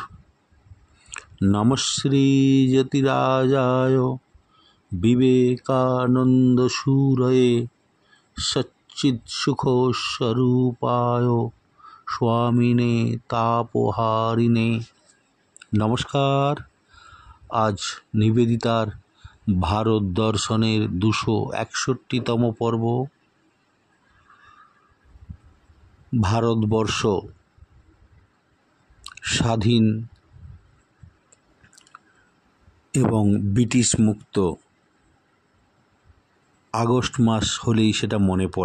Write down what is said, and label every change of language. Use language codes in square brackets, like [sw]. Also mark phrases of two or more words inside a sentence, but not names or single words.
[sa] नमः श्रीयतिराजाय विवेकानन्दसूरये सच्चित्सुखस्वरूपाय स्वामिने तापहारिणे। [bn] नमस्कार। আজ নিবেদিতার ভারত দর্শনের 261তম পর্ব। भारतवर्ष স্বাধীন এবং ব্রিটিশ মুক্ত আগস্ট মাস হলেই সেটা মনে পড়ে।